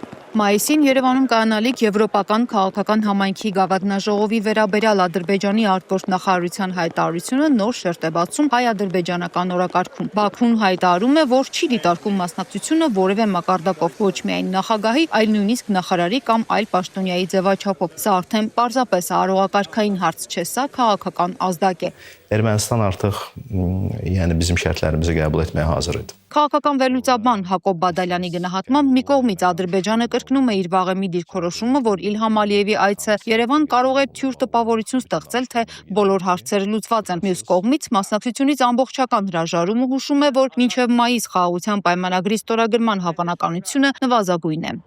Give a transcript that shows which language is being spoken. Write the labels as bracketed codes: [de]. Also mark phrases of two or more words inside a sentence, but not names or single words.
[hy] Մայիսին Երևանում կայանալիք Եվրոպական քաղաքական համայնքի գավաթնաժողովի վերաբերյալ Ադրբեջանի արտգործնախարարության հայտարարությունը նոր շերտ է բացում հայ-ադրբեջանական օրակարգում։ Բաքուն հայտարարում է, որ չի դիտարկում մասնակցությունը որևէ մակարդակով, ոչ միայն նախագահի, այլ նույնիսկ նախարարի կամ այլ պաշտոնյայի ձևաչափով։ Սա արդեն պարզապես արարողակարգային հարց չէ, սա քաղաքական ազդակ է։ [az] Ermənistan artıq bizim şərtlərimizi qəbul etməyə hazır idi. [hy] Քաղաքական վերլուծաբան Հակոբ Բադալյանի գնահատմամբ մի կողմից Ադրբեջանը կրկնում է իր վաղեմի դիրքորոշումը, որ Իլհամ Ալիևի այցը Երևան կարող է թյուր տպավորություն ստեղծել, թե բոլոր հարցերը լուծված են։ Մյուս կողմից մասնակցությունից ամբողջական հրաժարումը հուշում է, որ մինչև մայիս խաղաղության պայմանագրի ստորագրման հավանականությունը նվազագույն է։